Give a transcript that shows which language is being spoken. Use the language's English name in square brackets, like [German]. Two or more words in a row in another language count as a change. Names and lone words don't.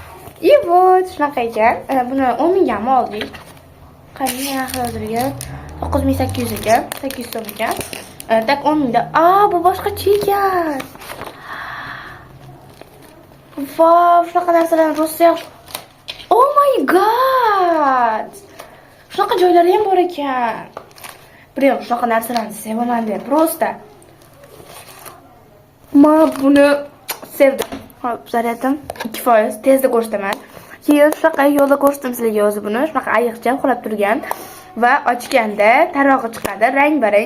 [Uzbek] Вот, shunaqa ekan. Buni 10 mingga oldik. Qancha narxi yozilgan? 9800 ekan, 800 so'm ekan. Tak 10 mingda. Bu boshqacha ekan. Wow, shunaqa narsalar rosa yaxshi. [English] Oh my god. [Uzbek] Shunaqa joylari ham bor ekan. Prям shunaqa narsalarni sevaman deb, prosta. Men buni sevdim. Hop, zaryadim 2%, tezda ko'rsataman. Keyin shunaqa yo'lda ko'rsatdim sizlarga o'zi buni. Shunaqa ayiqcha uxlab turgan va ochganda tarog'i chiqadi, rang-barang.